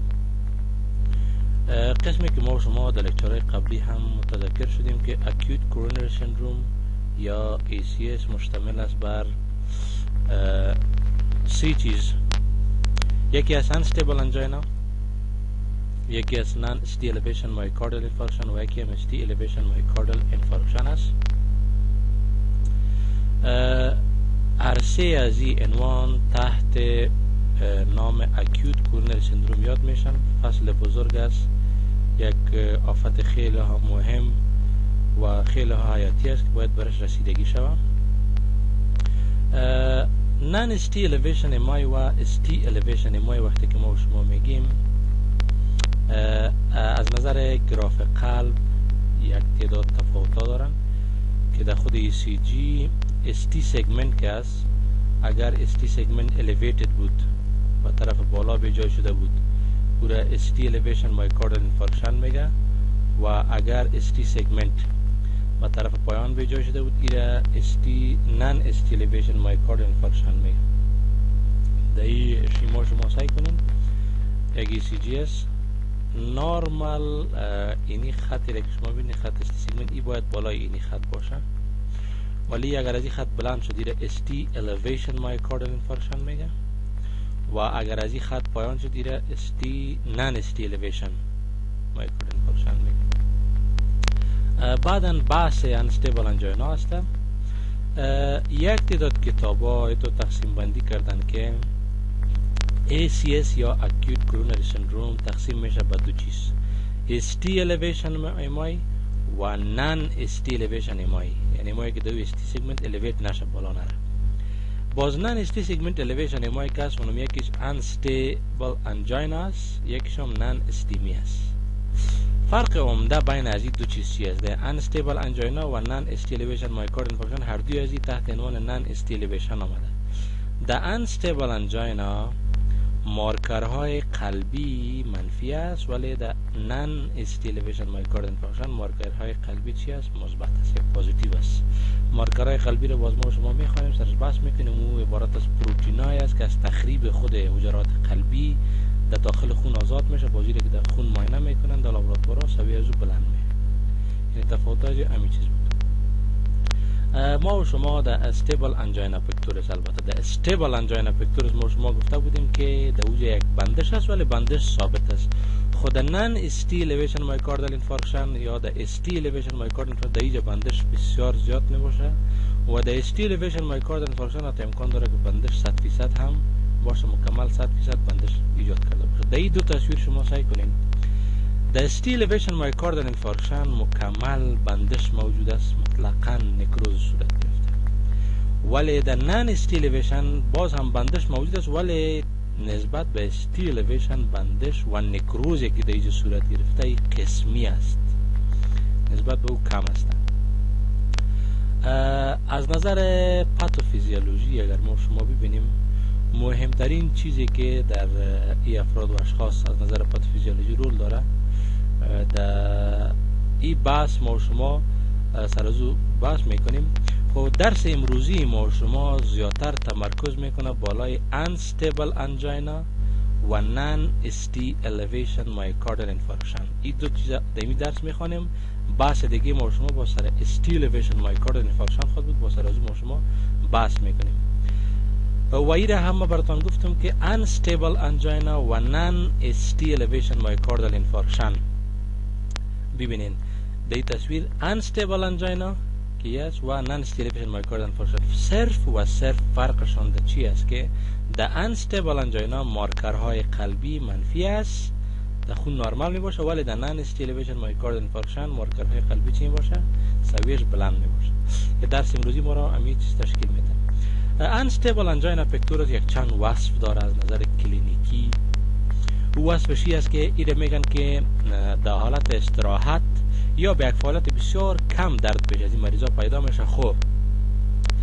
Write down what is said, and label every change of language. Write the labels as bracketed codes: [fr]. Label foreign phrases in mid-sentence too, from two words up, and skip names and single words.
[fa] قسمی که ما شما در لکچرهای قبلی هم متذکر شدیم که [en] acute coronary syndrome [fa] یا ACS مشتمل است بر 3 چیز. یکی از [en] unstable angina، [fa] یکی از [en] non-ST elevation myocardial infarction [fa] و یکی هم [en] ST elevation myocardial infarction [fa] است. هر سه از این عنوان تحت نام [en] acute coronary syndrome [fa] یاد میشن. فصل بزرگ است، یک آفت خیلی ها مهم و خیلی ها حیاتی است که باید برش رسیدگی شود. [en] non-ST elevation MI [fa] و [en] ST elevation MI [fa] وقتی که ما شما میگیم از نظر گراف قلب یک تعداد تفاوت‌ها دارن که در خود [en] ECG ST segment [fa] که است، اگر [en] ST segment elevated [fa] بود و طرف بالا به جای شده بود او را [en] ST elevation myocardial infarction [fa] میگه و اگر [en] ST segment [fa] و طرف پایان به جای شده بود ایره [en] non-ST elevation myocardial infarction [fa] میگه. در این شیما شما سعی کنین یک ECG است نورمال اینی خطی را که شما بینید خط [en] ST segment [fa] ای باید بالای اینی خط باشه، ولی اگر از این خط بلند شد ایره [en] ST elevation myocardial infarction [fa] میگه و اگر از این خط پایان شد ایره [en] non-ST elevation myocardial infarction [fa] میگه. بعداً بحث [en] unstable angina [fa] است. یک تعداد کتاب ها ایتو تقسیم بندی کردن که ACS یا [en] acute coronary syndrome [fa] تقسیم میشه به دو چیز، [en] ST elevation MI [fa] و [en] non-ST elevation MI، [fa] یعنی MI که دو [en] ST segment elevate [fa] نشه بالا نره. باز [en] non-ST segment elevation MI [fa] که است اونم یکیش [en] unstable angina [fa] است، یکیش هم non-STEMI است. فرق عمده بین از این دو چیز چی است؟ [en] unstable angina [fa] و [en] non-ST elevation myocardial infarction [fa] هر دوی از این تحت عنوان [en] non-ST elevation [fa] آمده. در [en] unstable angina [fa] مارکرهای قلبی منفی است، ولی در [en] non-ST elevation myocardial infarction [fa] مارکرهای قلبی چی است؟ مثبت است یا پوزیتیو است. مارکرهای قلبی رو باز ما شما میخوانیم سرش بحث میکنیم. او عبارت از پروتئینایی است که از تخریب خود حجرات قلبی در داخل خون آزاد میشه، بازی که در خون معاینه میکنن در لابراتوارها سویه از او بلند میشه. یعنی تفاوت‌هاش همین چیز بود. ما و شما در [en] stable angina pectoris, [fa] البته در [en] stable angina pectoris [fa] ما شما گفته بودیم که در اوج یک بندش است ولی بندش ثابت است. خود [en] non ST elevation myocardial infarction [fa] یا در [en] ST elevation myocardial infarction [fa] در اینجا بندش بسیار زیاد نباشه و در [en] ST elevation myocardial infarction [fa] حتی امکان داره که بندش 100% هم باشه، مکمل 100% بندش ایجاد کرده باشه. در این دو تصویر شما سعی کنین. در [en] ST elevation myocardial infarction [fa] مکمل بندش موجود است، مطلقاً نکروز صورت گرفته، ولی در [en] non ST elevation [fa] باز هم بندش موجود است ولی نسبت به [en] ST elevation [fa] بندش و نکروزی که در اینجا صورت گرفته قسمی است، نسبت به او کم است. از نظر پاتوفیزیولوژی اگر ما شما ببینیم مهمترین چیزی که در این افراد و اشخاص از نظر پاتوفیزیولوژی رول داره، در این بحث ما شما سر از او بحث میکنیم. خب درس امروزی ما شما زیادتر تمرکز میکنه بالای [en] unstable angina [fa] و [en] non-ST elevation myocardial infarction. [fa] این دو چیز در این درس میخوانیم. بحث دیگه ما شما با سر [en] ST elevation myocardial infarction [fa] خود بود، با سر از ما شما بحث میکنیم. و ایره هم براتون گفتم که [en] unstable angina [fa] و [en] non-ST elevation myocardial infarction. [fa] ببینین در این تصویر [en] unstable angina [fa] که است و [en] non-ST elevation myocardial infarction [fa] صرف و صرف فرقشان در چی است که در unstable angina مارکرهای قلبی منفی است، در خون نرمال می باشه، ولی در [en] non-ST elevation myocardial infarction [fa] مارکرهای قلبی چی می باشه؟ سویش بلند می باشه. که درس امروزی ما را همین چیز تشکیل میده. [en] unstable angina pectoris [fa] یک چند وصف داره از نظر کلینیکی. او وصفشی است که ایره میگن که در حالت استراحت یا به یک حالت بسیار کم درد پیش از این مریضا پیدا میشه.